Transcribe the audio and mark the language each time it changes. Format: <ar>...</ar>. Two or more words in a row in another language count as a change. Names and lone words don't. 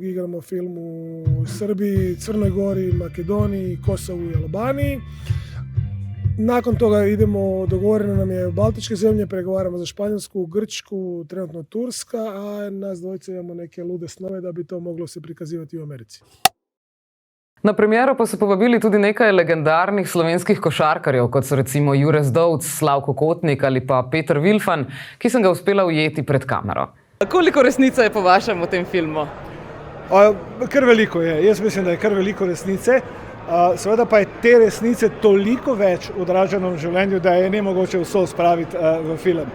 <hr>igramo film u Srbiji, Crnoj Gori, Makedoniji, Kosovu i Albaniji. Nakon toga idemo, dogovoreno nam je Baltičke zemlje, pregovaramo za Španjolsku, Grčku, trenutno Turska, a nas dvojice imamo neke lude snove da bi to moglo se prikazivati u Americi.</hr> <sl>Na premiero pa so povabili tudi nekaj legendarnih slovenskih košarkarjev, kot so recimo Jure Zdovc, Slavko Kotnik ali pa Peter Vilfan, ki sem ga uspela ujeti pred kamero. Koliko resnice je po vašem v tem filmu? Kar veliko je. Jaz mislim, da je kar veliko resnice. Seveda pa je te resnice toliko več odraženo v življenju, da je nemogoče vso spraviti v film.</sl>